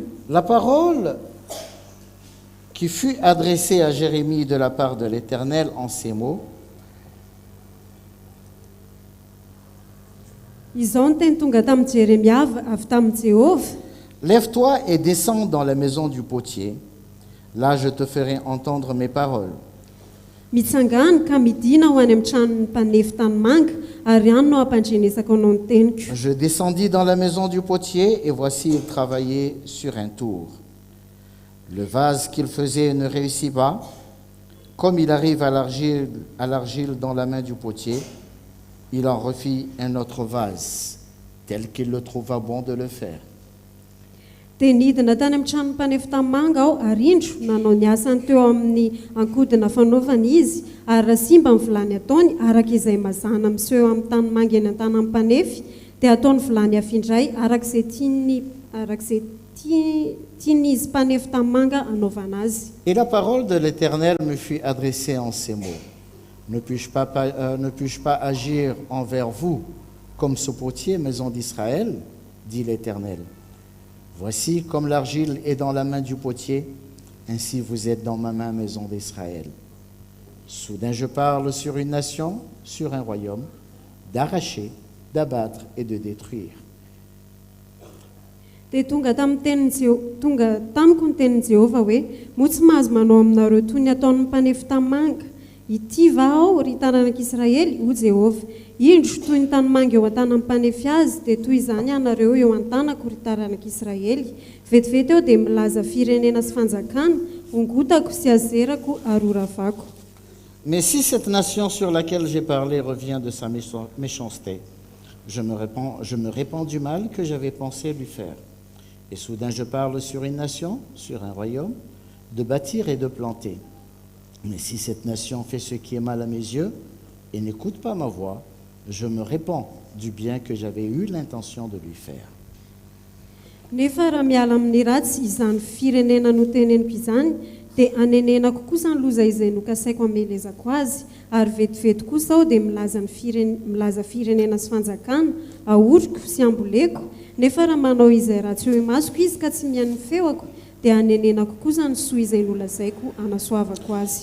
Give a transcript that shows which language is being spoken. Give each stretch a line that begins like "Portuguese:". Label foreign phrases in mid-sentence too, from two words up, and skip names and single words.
French: La parole qui fut adressée à Jérémie de la part de l'Éternel en ces mots:
Malagasy: Izao ny teny tonga tamin'i Jeremia avy tamin'i Jéhovah.
French: Lève-toi et descends dans la maison du potier. Là, je te ferai entendre mes paroles.
Malagasy: Mitsangana ka midina ho any amin'ny tranon'ny mpanefy tanimanga ary any no hampandrenesako anao ny teniko.
French: Je descendis dans la maison du potier et voici, il travaillait sur un tour. Le vase qu'il faisait ne réussit pas. Comme il arrive à l'argile dans la main du potier, il en refit un autre vase, tel qu'il le trouva bon de le faire.
Malagasy: Dia nidina tany amin'ny tranon'ny mpanefy tanimanga aho ary indro nanao ny asany teo amin'ny ankodina fanaovana izy ary raha simba ny vilany ataony araka izay mazana miseho amin'ny tanimanga eny an-tanan'ny mpanefy dia ataony vilany afindray arak'izay tian'izy mpanefy tanimanga anaovana azy.
French: Et la parole de l'Éternel me fut adressée en ces mots: ne puis-je pas agir envers vous comme ce potier, maison d'Israël, dit l'Éternel. Voici, comme l'argile est dans la main du potier, ainsi vous êtes dans ma main, maison d'Israël. Soudain je parle sur une nation, sur un royaume, d'arracher, d'abattre et de détruire.
Malagasy: Dia tonga tamiko ny tenin'i Jehovah hoe moa tsy mahazo manao aminareo toy ny ataon'ny mpanefy tanimanga. Ity va aho ry taranak'Israely, ho Jehovah. Indro toy ny tanimanga eo an-tanan'ny mpanefy azy dia toy izany ianareo eo an-tanako ry taranak'Israely. Vetivety eo dia milaza firenena sy fanjakana, ongotako sy azerako ary oravako.
French: Mais si cette nation sur laquelle j'ai parlé revient de sa méchanceté, je me répands du mal que j'avais pensé lui faire. Et soudain je parle sur une nation, sur un royaume, de bâtir et de planter. Mais si cette nation fait ce qui est mal à mes yeux et n'écoute pas ma voix, je me répands du bien que j'avais eu l'intention de lui faire.
Malagasy: Nefa raha miala amin'ny ratsy izany firenena noteneniko izany dia anenenako kosa ny loza izay nokasaiko hamelezako azy ary vetivety kosa aho dia milaza firenena sy fanjakana ahoriko sy amboleko. Nefa raha manao izay ratsy eo imasoko izy ka tsy mihaino feoko dia hanenenako kosa ny soa izay nolazaiko anasoavako azy.